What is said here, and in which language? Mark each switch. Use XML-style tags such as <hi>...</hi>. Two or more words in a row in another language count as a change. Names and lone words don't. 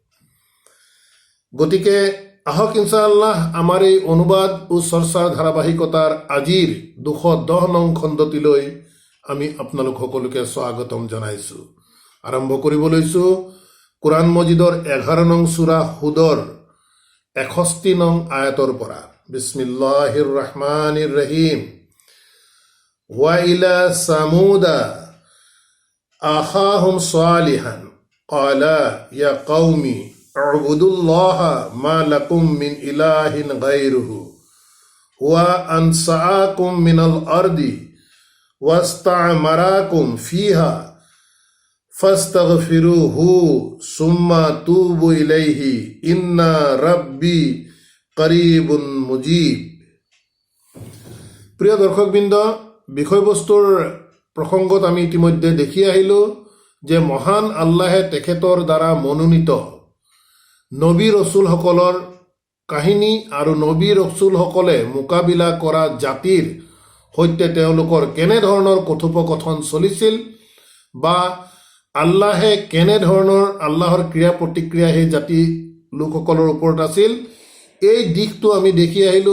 <as>গতিকে আহক ইনশাআল্লাহ আমাৰ এই অনুবাদ ও চৰ্চাৰ ধাৰাবাহিকতাৰ আজিৰ ২১০ নং খণ্ডটিলৈ আমি আপোনালোক সকলোকে স্বাগতম জনাইছোঁ। আৰম্ভ কৰিব লৈছোঁ কোৰআন মজিদৰ 11 নং সূৰা হুদৰ 61 নং আয়াতৰ পৰা।</as> <ar>بسم الله الرحمن الرحيم. وإلى ثمود أخاهم صالحا قال يا قوم اعبدوا الله ما لكم من إله غيره وأنشأكم من الأرض واستعمركم فيها فاستغفروه ثم توبوا إليه إن ربي قريب مجيب.</ar> <as>প্ৰিয় দৰ্শকবৃন্দ, বিষয়বস্তুৰ প্ৰসংগত আমি ইতিমধ্যে দেখি আহিলোঁ যে মহান আল্লাহে তেখেতৰ দ্বাৰা মনোনীত নবী ৰচুলসকলৰ কাহিনী আৰু নবী ৰচুলসকলে মোকাবিলা কৰা জাতিৰ সৈতে তেওঁলোকৰ কেনেধৰণৰ কথোপকথন চলিছিল বা আল্লাহে কেনেধৰণৰ আল্লাহৰ ক্ৰিয়া প্ৰতিক্ৰিয়া সেই জাতি লোকসকলৰ ওপৰত আছিল, এই দিশটো আমি দেখি আহিলোঁ।</as>